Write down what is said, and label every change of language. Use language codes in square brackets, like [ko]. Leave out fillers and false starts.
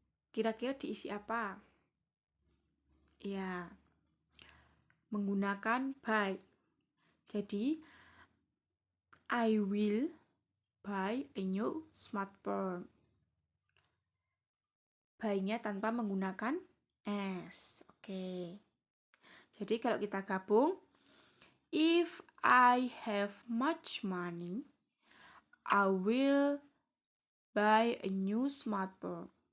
[id] Kira-kira diisi apa? Ya, menggunakan buy. Jadi, [en] I will buy a new smartphone. [id] Buy-nya tanpa menggunakan S. Oke. Jadi kalau kita gabung, [en] if I have much money, I will buy a new smartphone.